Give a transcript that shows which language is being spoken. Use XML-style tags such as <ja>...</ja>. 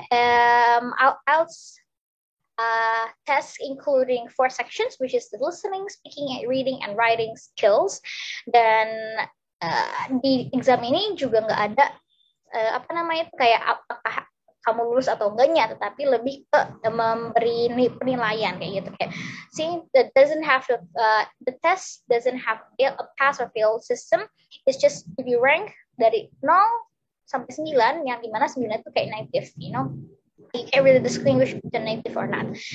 <en>IELTS tests including 4 sections, which is the listening, speaking, reading, and writing skills.</en> <id>Dan di exam ini juga nggak ada kayak apakah kamu lulus atau enggaknya, tetapi lebih ke memberi penilaian kayak gitu.</id> <en>Kayak, see, that doesn't have to, the test doesn't have a pass or fail system. It's just if you rank</en> <id>dari 0 sampai 9, yang dimana 9 itu kayak native,</id> <en>you know, you can't really distinguish between native or not.</en>